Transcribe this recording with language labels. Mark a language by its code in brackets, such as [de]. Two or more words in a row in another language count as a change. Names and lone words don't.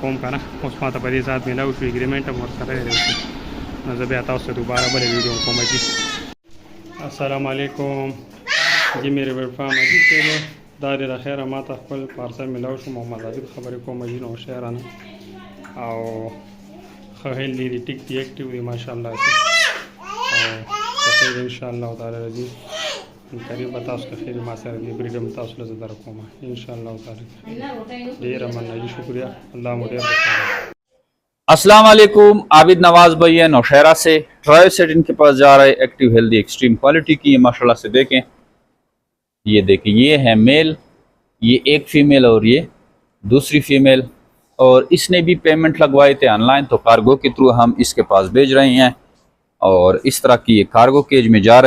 [ps] کوم که نه اوس ما ته په دې ساعت میلاو شو اګریمنټ هم ورسره دی نو زه بیا تاسو ته دوباره بلې ویډیو کوم جي [ar] السلام علیکم [ps] جي مې ربټ فارم جي صاحب دا دی د خیره ما ته خپل پارسل میلاو شو محمد عادل خبرې کوم جي نو شهرانه او ښه هیلدي دي ټیک دي ایکټیو دي ماشاءالله او خیر [ar] انشاءالله تعالی [ps] راځي قریب تاسو ته خیر ما سره دی بریډم تاسو له زدر کومه [ar] انشاءالله تعالی [ps] ډیر مننه جی شکریہ الله مو ډیر خوشاله [ar] السلام علیکم [ur] عابد نواز بھائی ہے نوشہرہ سے [en] trial set [ur] ان کے پاس جا رہا ہے [en] active healthy extreme quality [ur] کی یہ ماشاءاللہ سے دیکھیں یہ ہے میل یہ ایک فیمیل اور یہ دوسری فیمیل اور اس نے بھی پیمنٹ لگوائے تھے آن لائن تو کارگو کے تھرو ہم اس کے پاس بھیج رہے ہیں اور اس طرح کی یہ [en] cargo cage [ur] میں جا رہا ہے.